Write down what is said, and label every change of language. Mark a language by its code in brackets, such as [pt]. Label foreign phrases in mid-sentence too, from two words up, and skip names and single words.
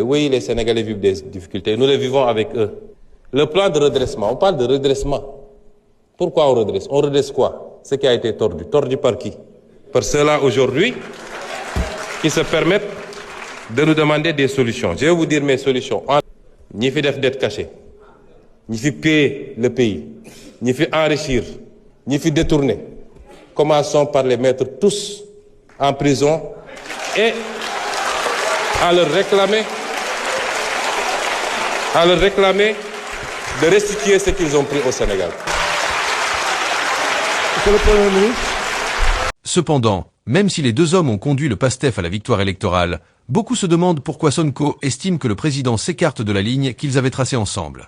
[fr] Oui, les Sénégalais vivent des difficultés. Nous les vivons avec eux. Le plan de redressement, on parle de redressement. Pourquoi on redresse? On redresse quoi? Ce qui a été tordu. Tordu par qui? Par ceux-là aujourd'hui qui se permettent de nous demander des solutions. Je vais vous dire mes solutions. Ni fi def dette cachée, ni fi piller le pays, ni fi enrichir, ni fi détourner. Commençons par les mettre tous en prison et à leur réclamer de restituer ce qu'ils ont pris au Sénégal. Cependant, même si les deux hommes ont conduit le PASTEF à la victoire électorale, beaucoup se demandent pourquoi Sonko estime que le président s'écarte de la ligne qu'ils avaient tracée ensemble.